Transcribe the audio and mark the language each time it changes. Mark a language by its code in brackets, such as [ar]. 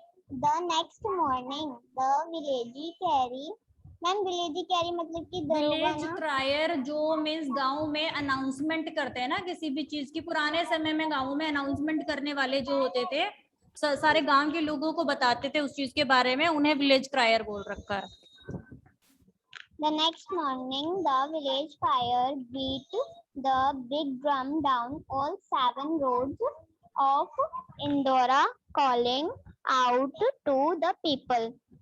[en] The next morning, the village carry, [hi] ma'am village carry मतलब कि village क्रायर जो means गांव में अनाउंसमेंट करते हैं ना किसी भी चीज की। पुराने समय में गांव में अनाउंसमेंट करने वाले जो होते थे, सारे गांव के लोगों को बताते थे उस चीज के बारे में, उन्हें विलेज क्रायर बोल रखा है। [en] The next morning, the village crier beat the big drum down all 7 roads of Indora, calling out to the people.